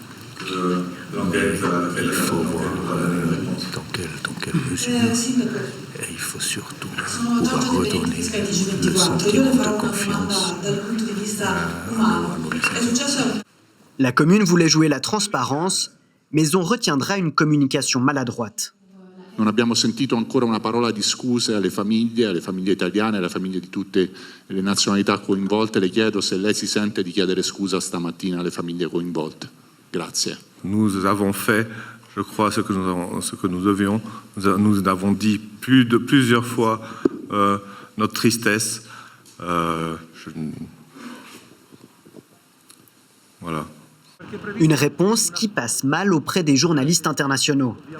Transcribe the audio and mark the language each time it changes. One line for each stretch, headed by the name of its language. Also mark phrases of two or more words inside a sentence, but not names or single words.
French: Il faut voir dans quelle mesure. Et il faut surtout pouvoir redonner le sentiment de confiance à nos visiteurs. La commune voulait jouer la transparence, mais on retiendra une communication maladroite.
Italian: Non abbiamo sentito ancora una parola di scuse alle famiglie italiane, alle famiglie di tutte le nazionalità coinvolte. Le chiedo se lei si sente di chiedere scusa stamattina alle famiglie coinvolte. Grazie.
French: Nous avons fait, je crois, ce que nous devions. Nous avons dit plusieurs fois notre tristesse. Voilà. Une réponse qui passe mal auprès des journalistes internationaux.